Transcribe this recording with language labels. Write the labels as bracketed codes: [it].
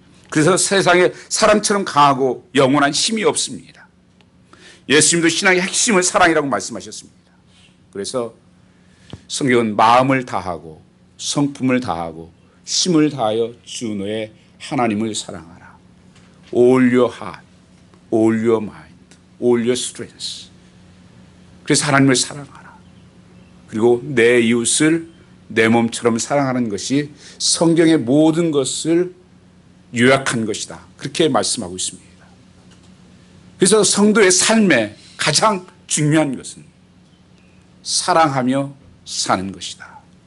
[ko] 그래서 세상에 사람처럼 강하고 영원한 힘이 없습니다. 예수님도 신앙의 핵심은 사랑이라고 말씀하셨습니다. 그래서 성경은 마음을 다하고 성품을 다하고 힘을 다하여 주 너의 하나님을 사랑하라. [en] All your heart, all your mind, all your strength. [ko] 그래서 하나님을 사랑하라. 그리고 내 이웃을 내 몸처럼 사랑하는 것이 성경의 모든 것을 요약한 것이다. 그렇게 말씀하고 있습니다. 그래서 성도의 삶에 가장 중요한 것은 사랑하며 사는 것이다.